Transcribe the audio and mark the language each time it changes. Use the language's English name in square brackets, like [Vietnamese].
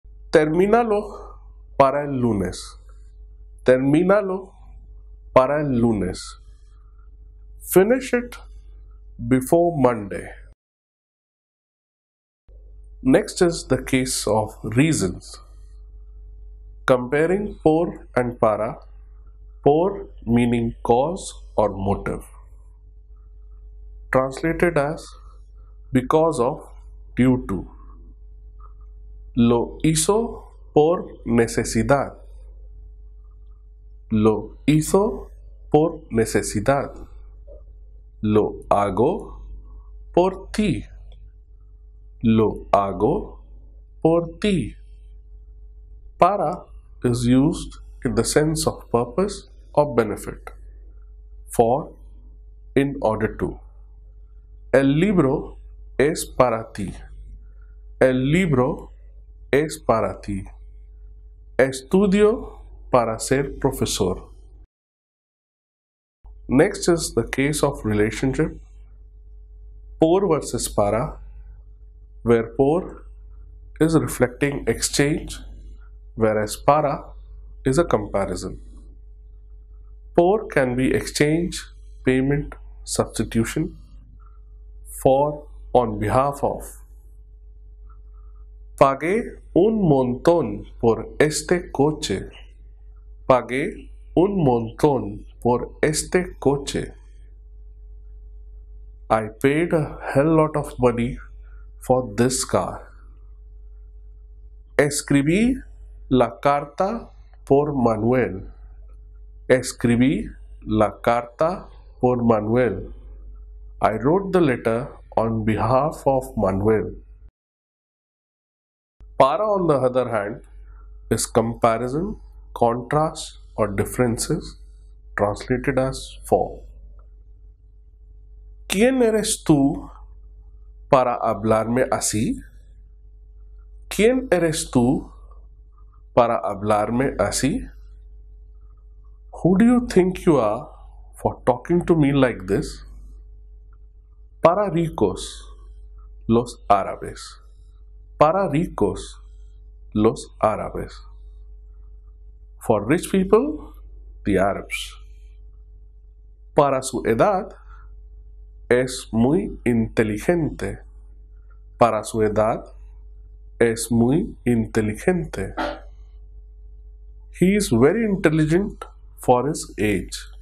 [Spanish] Termínalo para el lunes. Termínalo para el lunes. [English] Finish it before Monday. Next is the case of reasons. Comparing por and para. Por meaning cause or motive. Translated as because of, due to. [Spanish] Lo hizo por necesidad. Lo hizo por necesidad. Lo hago por ti. Lo hago por ti. [English] Para is used in the sense of purpose or benefit. For, in order to. [Spanish] El libro es para ti. El libro es para ti. Estudio para ser profesor. [English] Next is the case of relationship. Por versus para, where por is reflecting exchange, whereas para is a comparison. Por can be exchange, payment, substitution, for, on behalf of. [Spanish] Pagué un montón por este coche. Pagué un montón por este coche. [English] I paid a hell lot of money for this car. [Spanish] Escribí la carta por Manuel. Escribí la carta por Manuel. [English] I wrote the letter on behalf of Manuel. Para, on the other hand, is comparison, contrast, or differences, translated as for. [Spanish] ¿Quién eres tú para hablarme así? ¿Quién eres tú para hablarme así? [English] Who do you think you are for talking to me like this? [Spanish] Para ricos, los árabes. Para ricos, los árabes. [English] For rich people, the Arabs. [Spanish] Para su edad, es muy inteligente. Para su edad, es muy inteligente. [English] He is very intelligent for his age.